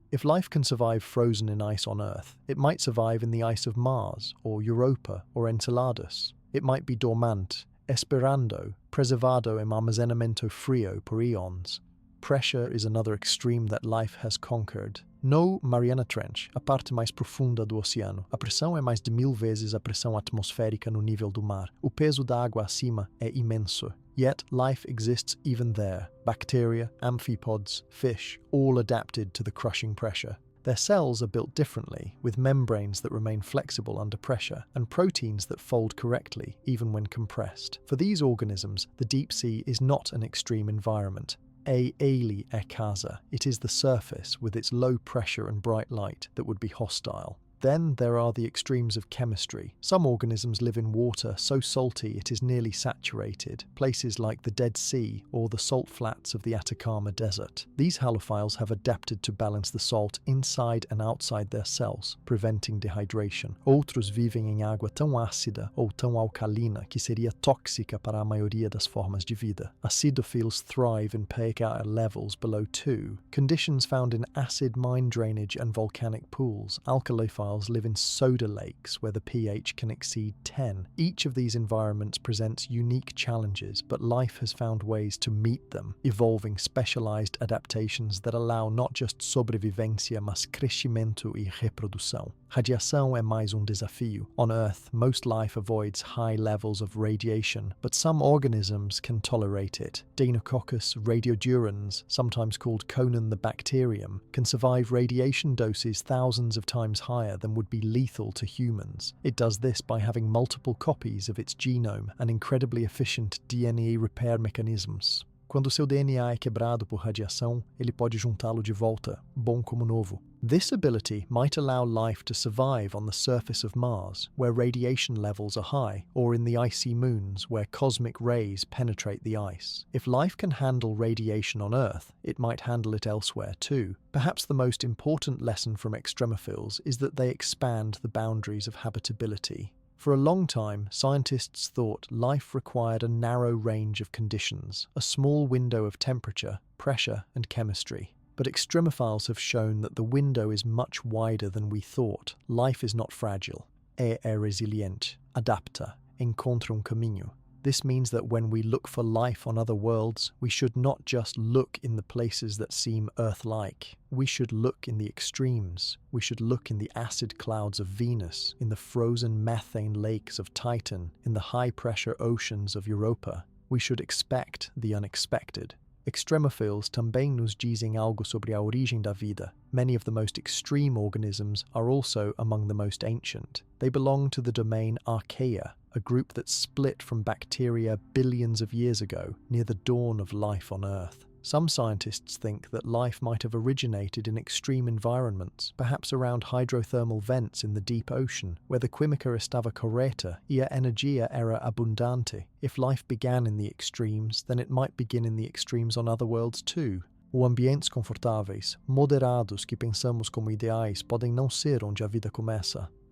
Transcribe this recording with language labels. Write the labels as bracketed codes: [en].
[en] If life can survive frozen in ice on Earth, it might survive in the ice of Mars, or Europa, or Enceladus. It might be dormant, [pt] esperando, preservado em armazenamento frio por eons. [en] Pressure is another extreme that life has conquered. [pt] No Mariana Trench, a parte mais profunda do oceano, a pressão é mais de 1000 vezes a pressão atmosférica no nível do mar. O peso da água acima é imenso. [en] Yet life exists even there. Bacteria, amphipods, fish, all adapted to the crushing pressure. Their cells are built differently, with membranes that remain flexible under pressure, and proteins that fold correctly, even when compressed. For these organisms, the deep sea is not an extreme environment. [pt] Ele é casa. [en] It is the surface, with its low pressure and bright light, that would be hostile. Then there are the extremes of chemistry. Some organisms live in water so salty it is nearly saturated, places like the Dead Sea or the salt flats of the Atacama Desert. These halophiles have adapted to balance the salt inside and outside their cells, preventing dehydration. [pt] Outros vivem em água tão ácida ou tão alcalina que seria tóxica para a maioria das formas de vida. [en] Acidophiles thrive in pH levels below 2, conditions found in acid mine drainage and volcanic pools. Alkalophiles live in soda lakes where the pH can exceed 10. Each of these environments presents unique challenges, but life has found ways to meet them, evolving specialized adaptations that allow not just [pt] sobrevivência, mas crescimento e reprodução. Radiação é mais desafio. [en] On Earth, most life avoids high levels of radiation, but some organisms can tolerate it. Deinococcus radiodurans, sometimes called Conan the bacterium, can survive radiation doses thousands of times higher than would be lethal to humans. It does this by having multiple copies of its genome and incredibly efficient DNA repair mechanisms. [pt] Quando seu DNA é quebrado por radiação, ele pode juntá-lo de volta, bom como novo. [en] This ability might allow life to survive on the surface of Mars, where radiation levels are high, or in the icy moons, where cosmic rays penetrate the ice. If life can handle radiation on Earth, it might handle it elsewhere too. Perhaps the most important lesson from extremophiles is that they expand the boundaries of habitability. For a long time, scientists thought life required a narrow range of conditions, a small window of temperature, pressure, and chemistry. But extremophiles have shown that the window is much wider than we thought. Life is not fragile. [pt] É resiliente, adapta, encontra caminho. [en] This means that when we look for life on other worlds, we should not just look in the places that seem Earth-like. We should look in the extremes. We should look in the acid clouds of Venus, in the frozen methane lakes of Titan, in the high-pressure oceans of Europa. We should expect the unexpected. [pt] Extremophiles também nos dizem algo sobre a origem da vida. [en] Many of the most extreme organisms are also among the most ancient. They belong to the domain Archaea, a group that split from bacteria billions of years ago, near the dawn of life on Earth. Some scientists think that life might have originated in extreme environments, perhaps around hydrothermal vents in the deep ocean, where the [pt] química estava correta e a energia era abundante. [en] If life began in the extremes, then it might begin in the extremes on other worlds too. [pt] Ou ambientes confortáveis, moderados que pensamos como ideais podem não ser onde a vida começa.